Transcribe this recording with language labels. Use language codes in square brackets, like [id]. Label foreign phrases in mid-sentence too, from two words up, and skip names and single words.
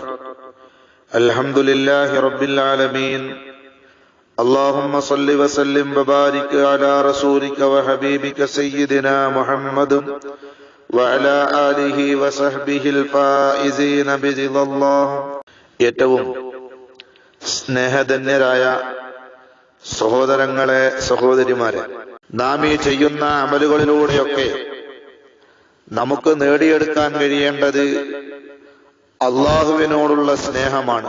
[ar] الحمد لله رب العالمين. اللهم صل وسلم وبارك على رسولك وحبيبك سيدنا محمد وعلى آله وصحبه الفائزين برضا الله. [ml] ഏറ്റവും സ്നേഹധന്യരായ സഹോദരങ്ങളെ, സഹോദരിമാരെ, നാം ഈ ചെയ്യുന്ന അമലുകളിലൂടെയൊക്കെ നമുക്ക് നേടിയെടുക്കാൻ കഴിയേണ്ടത് അള്ളാഹുവിനോടുള്ള സ്നേഹമാണ്.